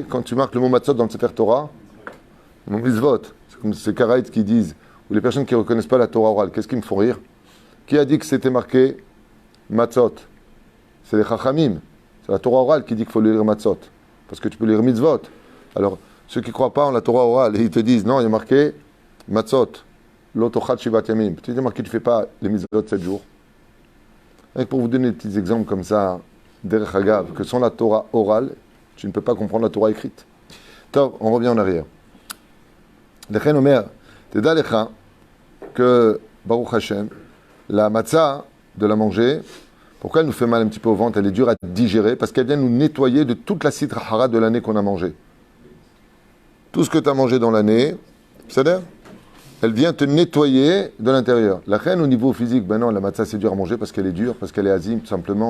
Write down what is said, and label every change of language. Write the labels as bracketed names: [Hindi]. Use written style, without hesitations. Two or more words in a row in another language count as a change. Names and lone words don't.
[French] Quand tu marques le mot matzot dans le Sefer Torah, le mot mitzvot, c'est comme ces Karaïtes qui disent, ou les personnes qui ne reconnaissent pas la Torah orale, qu'est-ce qui me font rire? Qui a dit que c'était marqué matzot? C'est les Chachamim. C'est la Torah orale qui dit qu'il faut lire matzot. Parce que tu peux lire mitzvot. Alors, ceux qui ne croient pas en la Torah orale, ils te disent, non, il y a marqué matzot, [Hebrew] תאכל שבעת ימים. [French] Tu dis marqué, tu ne fais pas les mitzvot 7 jours. Et pour vous donner des petits exemples comme ça, [Hebrew] דרך אגב, [French] que sans la Torah orale, tu ne peux pas comprendre la Torah écrite. Top, on revient en arrière. [Hebrew] לכן אומר, תדע לך, que ברוך השם, [French] la matzah, de la manger, pourquoi elle nous fait mal un petit peu au ventre? Elle est dure à digérer, parce qu'elle vient nous nettoyer de toute la [Hebrew] סטרא אחרא [French] de l'année qu'on a mangée. Tout ce que tu as mangé dans l'année, c'est-à-dire, elle vient te nettoyer de l'intérieur. La reine au niveau physique, ben non, la matzah c'est dur à manger parce qu'elle est dure, parce qu'elle est azime, tout simplement.